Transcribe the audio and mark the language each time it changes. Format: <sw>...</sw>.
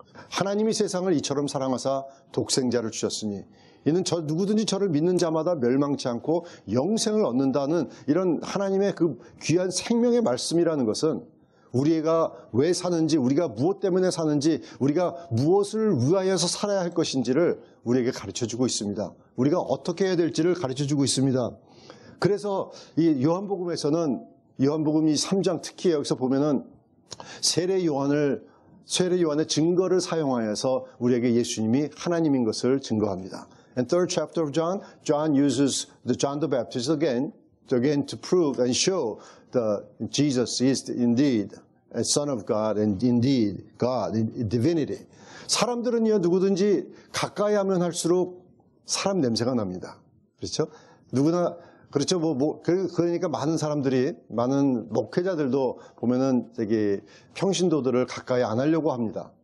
<ko>하나님이 세상을 이처럼 사랑하사 독생자를 주셨으니 이는 누구든지 저를 믿는 자마다 멸망치 않고 영생을 얻는다는 이런 하나님의 그 귀한 생명의 말씀이라는 것은 우리가 왜 사는지, 우리가 무엇 때문에 사는지, 우리가 무엇을 위하여서 살아야 할 것인지를 우리에게 가르쳐주고 있습니다. 우리가 어떻게 해야 될지를 가르쳐주고 있습니다. 그래서 이 요한복음에서는 요한복음 이 3장 특히 여기서 보면은 세례 요한을 세례 요한의 증거를 사용하여서 우리에게 예수님이 하나님인 것을 증거합니다.</ko> <en>In third chapter of John, John uses the John the Baptist again to prove and show that Jesus is indeed a son of God and indeed God, divinity.</en> <ko>사람들은요, 누구든지 가까이 하면 할수록 사람 냄새가 납니다. 그렇죠? 누구나, 그렇죠. 그러니까 많은 사람들이, 많은 목회자들도 보면은 저기 평신도들을 가까이 안 하려고 합니다.</ko>